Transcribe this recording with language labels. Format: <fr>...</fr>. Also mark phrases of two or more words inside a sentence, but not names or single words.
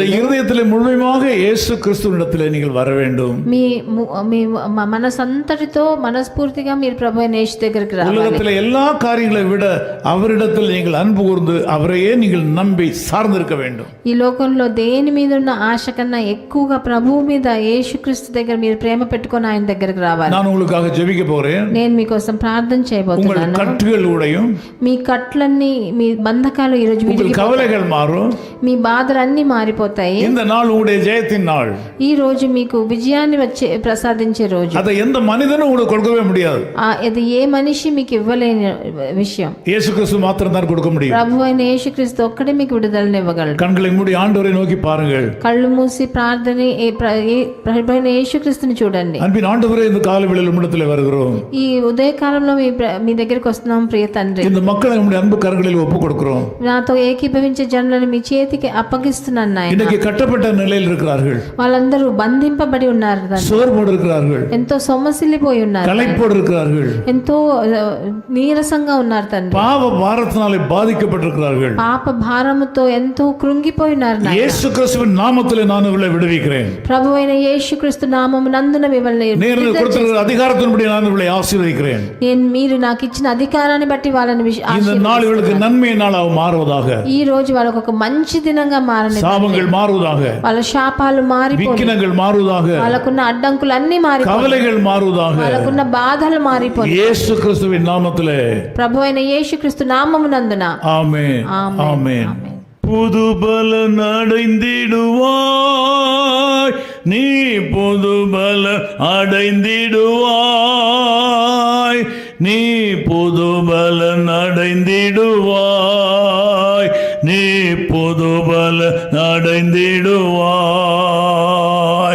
<ta>உங்கள் இருதயத்திலே முழுமையாக இயேசு கிறிஸ்துவிடத்திலே நீங்கள் வர வேண்டும்.</ta> <te>మీ మనసంతటితో మనస్ఫూర్తిగా మీరు ప్రభు అయిన యేసు దగ్గరికి రావాలి.</te> <ta>உலகத்திலே எல்லா காரியங்களை விட அவரிடத்தில் நீங்கள் அன்பு கூர்ந்து அவரையே நீங்கள் நம்பி சார்ந்திருக்க வேண்டும்.</ta> <te>ఈ లోకంలో దేని మీద ఉన్న ఆశ కన్నా ఎక్కువగా ప్రభువు మీద, యేసుక్రీస్తు దగ్గర మీరు ప్రేమ పెట్టుకొని ఆయన దగ్గరికి రావాలి.</te> <ta>நான் உங்களுக்காக ஜெபிக்க போறேன்.</ta> <te>నేను మీకోసం ప్రార్థన చేయబోతున్నాను.</te> <ta>உங்கள் கட்டுகள் உடையும்.</ta> <te>మీ కట్లన్నీ, మీ బంధకాలు ఈ రోజు</te> <ta>உங்கள் கவலைகள் மாறும்.</ta> <te>మీ బాధలన్నీ మారిపోతాయి.</te> <ta>இந்த நாள் உங்களுடைய ஜெயத்தின் நாள்.</ta> <te>ఈ రోజు మీకు విజయాన్ని ప్రసాదించే రోజు.</te> <ta>அதை எந்த மனிதனும் உங்களுக்கு கொடுக்கவே முடியாது.</ta> <te>ఇది ఏ మనిషి మీకు ఇవ్వలేని విషయం.</te> <ta>இயேசு கிறிஸ்து மாத்திரம் தான் கொடுக்க முடியும்.</ta> <te>ప్రభు అయిన యేసుక్రీస్తు ఒక్కడే మీకు విడుదలను ఇవ్వగలడు.</te> <ta>கண்களை மூடி ஆண்டவரை நோக்கி பாருங்கள்.</ta> <te>కళ్ళు మూసి ప్రార్థన ప్రభు అయిన యేసుక్రీస్తుని చూడండి.</te> <ta>அன்பின் ஆண்டவரே, இந்த காலவேளையில் உம்மிடத்திலே வருகிறோம்.</ta> <te>ఈ ఉదయకాలంలో మీ దగ్గరికి వస్తున్నాం ప్రియ తండ్రి.</te> <ta>இந்த மக்களை உம்முடைய அன்பு கரங்களில் ஒப்புக் கொடுக்கிறோம்.</ta> <te>నాతో ఏకీభవించే జనులను మీ చేతికి అప్పగిస్తున్నాను నాయనా.</te> <ta>இன்னைக்கு கட்டப்பட்ட நிலையில் இருக்கிறார்கள்.</ta> <te>వాళ్ళందరూ బంధింపబడి ఉన్నారు,</te> <ta>சோர்வோடு இருக்கிறார்கள்,</ta> <te>ఎంతో సొమ్మసిల్లిపోయి ఉన్నారు,</te> <ta>களைப்போடு இருக்கிறார்கள்,</ta> <te>ఎంతో నీరసంగా ఉన్నారు తండ్రి.</te> <ta>பாவ பாரத்தினாலே பாதிக்கப்பட்டிருக்கிறார்கள்.</ta> <te>పాప భారముతో ఎంతో కృంగిపోయి ఉన్నారు నాయనా.</te> <ta>இயேசு கிறிஸ்துவின் நாமத்திலே நான் இவளை விடுவிக்கிறேன்.</ta> <te>ప్రభు అయిన యేసుక్రీస్తు నామము నందున మిమ్మల్ని</te> <ta>నేను கொடுத்திருக்கிற அதிகாரத்தின்படி நான் இவளை ஆசீர்வதிக்கிறேன்.</ta> <te>మీరు నాకు ఇచ్చిన అధికారాన్ని బట్టి వాళ్ళని</te> <ta>இந்த நாள் இவளுக்கு நன்மை நாளாக மாறுவதாக.</ta> <te>ఈ రోజు వాళ్ళకు ఒక మంచి దినంగా మారని.</te> <ta>சாபங்கள் மாறுவதாக.</ta> <te>వాళ్ళ శాపాలు మారిపోయి,</te> <ta>விக்கினங்கள் மாறுவதாக.</ta> <te>వాళ్ళకున్న అడ్డంకులు అన్ని మారిపోయి,</te> <ta>கவலைகள் மாறுவதாக.</ta> <te>వాళ్ళకున్న బాధలు మారిపోయి</te> <ta>இயேசு கிறிஸ்துவின் நாமத்திலே,</ta> <te>ప్రభు అయిన యేసుక్రీస్తు నామమునందున</te> <ta>ஆமென். ஆமென். புது பலன் அடைந்திடுவாய், நீ புது பலன் அடைந்திடுவாய், நீ புது பலன் அடைந்திடுவாய், நீ புது பலன் அடைந்திடுவாய்.</ta>